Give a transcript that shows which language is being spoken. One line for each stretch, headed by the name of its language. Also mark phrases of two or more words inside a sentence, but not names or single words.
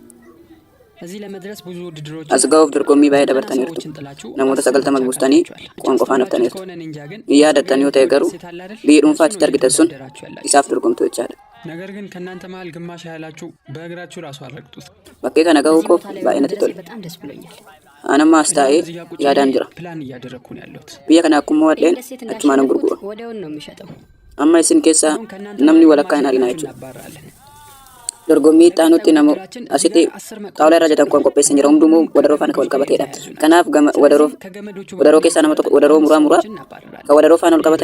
Oromo: as ga'uuf dorgommii baay'ee dabartaniirtu namoota 90 buustanii qo'an qofaan haftaniirtu ni yaadattan yoo ta'e garuu biyyi dhuunfaa achitti argitan sun isaaf dorgomtu jechaadha
Amharic: ነገር ግን ከናንተ መሃል ግማሽ ያህላችሁ በእግራችሁ ራሱ አረግጡት
Oromo: bakkee kana ga'uu koo baay'ee natti tole anamma as taa'ee yaadaan jira
Amharic: ፕላን እያደረግኩ ነው ያለሁት
Oromo: biyya kana akkuma wadheen achumaanan gurgura amma isin keessaa namni walakkaa hin argina jechuudha dorgommii itti namoo asitti xaawulaa irra jedhan kuwan qopheessan jira hundumuu wadaroo faana wal qabateedha kanaaf wadaroo keessaa nama tokko wadaroo muraa ka wadaroo faana wal qabate